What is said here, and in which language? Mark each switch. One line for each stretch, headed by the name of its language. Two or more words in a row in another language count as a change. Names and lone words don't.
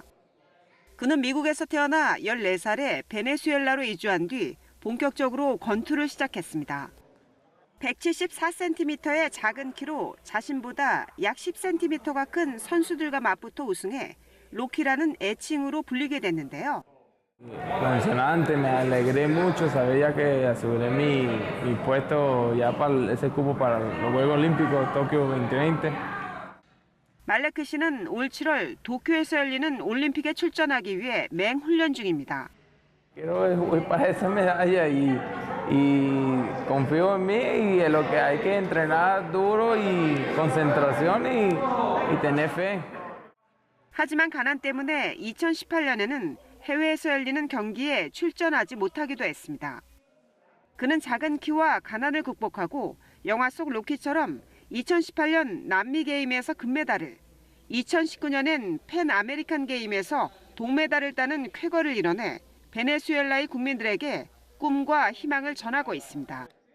Korean: 그는 미국에서 태어나 14살에 베네수엘라로 이주한 뒤 본격적으로 권투를 시작했습니다. 174cm의 작은 키로 자신보다 약 10cm가 큰 선수들과 맞붙어 우승해 로키라는 애칭으로 불리게 됐는데요.
Spanish: Emocionante, me alegré mucho, sabía que aseguré mi puesto ya para ese cupo para los Juegos Olímpicos Tokio 2020.
Korean: 말레크 씨는 올 7월 도쿄에서 열리는 올림픽에 출전하기 위해 맹훈련 중입니다.
Spanish: Quiero para esa medalla y confío en mí y en lo que hay que entrenar duro y concentración y tener fe.
Korean: 하지만 가난 때문에 2018년에는 해외에서 열리는 경기에 출전하지 못하기도 했습니다. 그는 작은 키와 가난을 극복하고 영화 속 로키처럼 2018년 남미 게임에서 금메달을, 2019년엔 팬 아메리칸 게임에서 동메달을 따는 쾌거를 이뤄내 베네수엘라의 국민들에게 꿈과 희망을 전하고 있습니다.